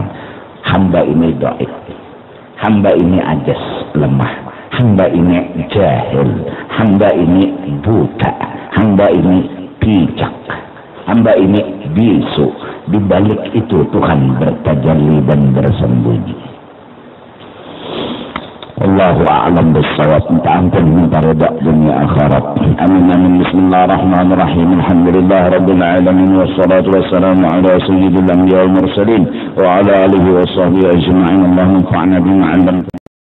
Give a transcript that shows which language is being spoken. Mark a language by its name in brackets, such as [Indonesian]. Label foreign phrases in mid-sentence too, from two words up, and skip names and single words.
[Banjar] Hamba ini dhaif, hamba ini ajas, lemah, hamba ini jahil, hamba ini buta, hamba ini picak, hamba ini bisu. [Indonesian] Di balik itu Tuhan bertajalli dan bersembunyi. [Arabic] الله أعلم بالصواب. [Indonesian] Minta ampun, minta redha dunia akhirat. [Arabic] آمين آمين. بسم الله الرحمن الرحيم. الحمد لله رب العالمين والصلاة والسلام على سيد الأنبياء والمرسلين وعلى آله وصحبه أجمعين. اللهم انفعنا بما علمتنا.